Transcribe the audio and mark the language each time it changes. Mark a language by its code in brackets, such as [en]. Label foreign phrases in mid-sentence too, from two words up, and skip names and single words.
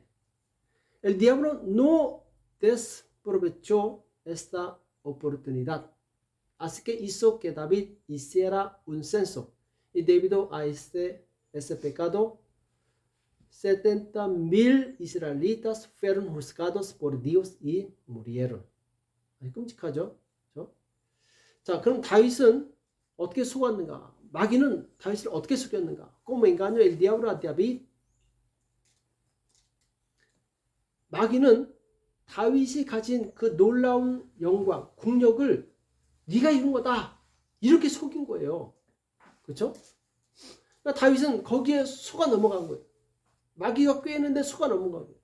[es] El diablo no desaprovechó esta oportunidad, así que hizo que David hiciera un censo, y debido a ese pecado, 70,000 israelitas fueron juzgados por Dios y murieron. [ko] 끔찍하죠? 그렇죠? 자, 그럼 다윗은 어떻게 속았는가? 마귀는 다윗을 어떻게 속였는가? [es] Como engañó el diablo a David? [ko] 마귀는 다윗이 가진 그 놀라운 영광, 국력을 네가 이룬 거다. 이렇게 속인 거예요. 그렇죠? 그러니까 다윗은 거기에 속아 넘어간 거예요. 마귀가 꾀했는데 속아 넘어간 거예요.